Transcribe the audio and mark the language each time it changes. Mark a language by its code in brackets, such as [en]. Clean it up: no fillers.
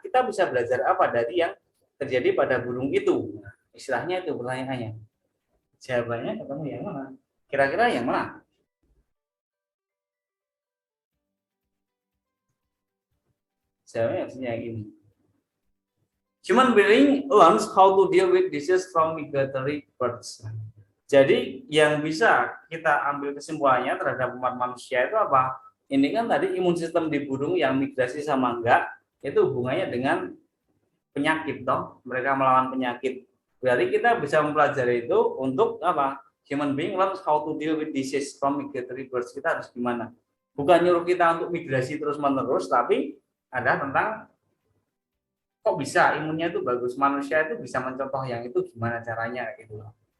[id] Kita bisa belajar apa dari yang terjadi pada burung itu? Nah, istilahnya itu pertanyaannya. Jawabannya ketemu yang mana? Kira-kira yang mana? Jawabannya harusnya yang ini. [en] Human being learns how to deal with disease from migratory birds. [id] Jadi yang bisa kita ambil kesimpulannya terhadap umat manusia itu apa? Ini kan tadi imun sistem di burung yang migrasi sama enggak, itu hubungannya dengan penyakit, toh. Mereka melawan penyakit. Berarti kita bisa mempelajari itu untuk apa? [en] Human being learns how to deal with disease from migratory birds. [id] Kita harus gimana? Bukan nyuruh kita untuk migrasi terus-menerus, tapi ada tentang kok bisa imunnya itu bagus, manusia itu bisa mencontoh yang itu gimana caranya gitu loh.